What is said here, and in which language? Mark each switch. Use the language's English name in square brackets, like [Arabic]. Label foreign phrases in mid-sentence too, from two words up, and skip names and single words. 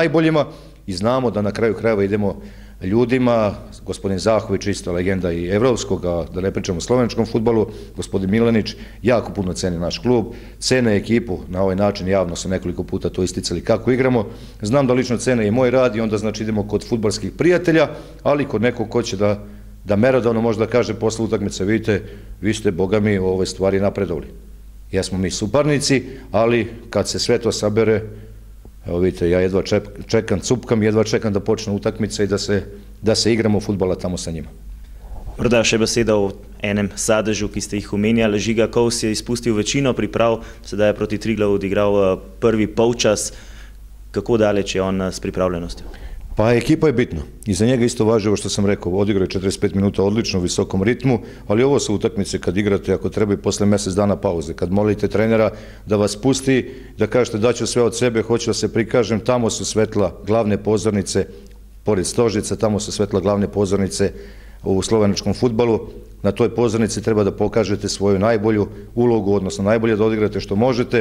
[Serbian] najboljima i znamo da na kraju krajeva idemo ljudima, gospodin Zahović, isto legenda i evropskog, a da ne pričamo o slovenačkom fudbalu, gospodin Milanić, jako puno ceni naš klub, cene ekipu, na ovaj način javno su nekoliko puta to isticali kako igramo, znam da lično cene i moj rad i onda znači idemo kod fudbalskih prijatelja, ali kod nekog ko će da merodavno možda kaže posle utakmice, vidite, vi ste, boga mi, u ovoj stvari napredovali. Jesmo mi suparnici, ali kad se sve to sabere, evo vidite, ja jedva čekam, cupkam, jedva čekam da počne utakmica i da se igramo fudbala tamo sa njima. [Slovenian] Morda še beseda o enem sadežu, ki ste jih omenjali. Žiga Kovs je izpustil večino priprav, sedaj je proti Triglavu odigral prvi polčas. Kako daleč je on s pripravljenostjo? [Serbian] Pa ekipa je bitna i za njega isto važi ovo što sam rekao, odigrao je 45 minuta odlično u visokom ritmu, ali ovo su utakmice kad igrate ako treba i posle mesec dana pauze, kad molite trenera da vas pusti, da kažete daću sve od sebe, hoću da se prikažem, tamo su svetla glavne pozornice, pored Stožica, tamo su svetla glavne pozornice u slovenačkom fudbalu, na toj pozornici treba da pokažete svoju najbolju ulogu, odnosno najbolje da odigrate što možete.